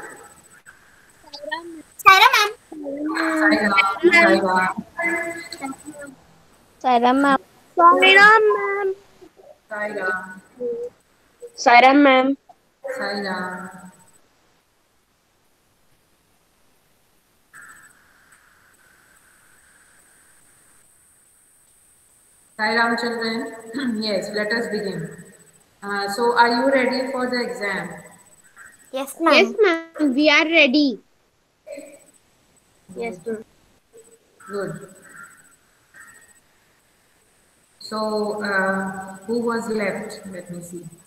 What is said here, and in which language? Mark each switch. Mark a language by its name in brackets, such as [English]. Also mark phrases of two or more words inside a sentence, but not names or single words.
[English] Saira ma'am. Sai Ram. Sai Ram. Saira ma'am. Saira ma'am. Sai Ram. Saira ma'am. Sai Ram. Sai Ram children. Yes, let us begin. So, are you ready for the exam? Yes, Yes, ma'am. ma'am. We are ready. Yes, ma'am. Good. So, who was left? Let me see.